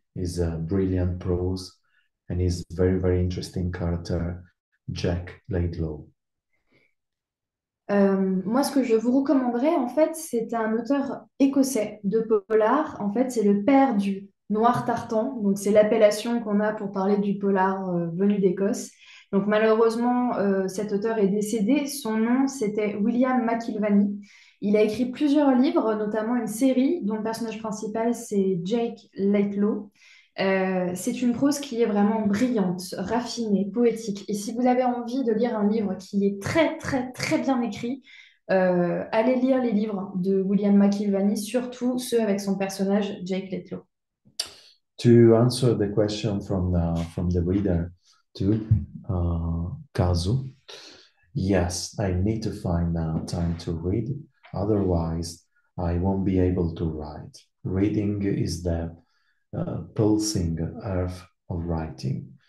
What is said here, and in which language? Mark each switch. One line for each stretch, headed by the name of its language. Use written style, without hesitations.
English: Is a brilliant prose and his very, very interesting character, Jack Laidlaw.
French: Moi, ce que je vous recommanderais, en fait, c'est un auteur écossais de polar. En fait, c'est le père du noir tartan. Donc, c'est l'appellation qu'on a pour parler du polar venu d'Écosse. Donc, malheureusement, cet auteur est décédé. Son nom, c'était William McIlvanney. Il a écrit plusieurs livres, notamment une série dont le personnage principal, c'est Jake Laidlaw. C'est une prose qui est vraiment brillante, raffinée, poétique. Et si vous avez envie de lire un livre qui est très, très, très bien écrit, allez lire les livres de William McIlvanney, surtout ceux avec son personnage Jake Laidlaw.
English: To answer the question from the reader to Kazu, yes, I need to find time to read. Otherwise, I won't be able to write. Reading is the pulsing earth of writing.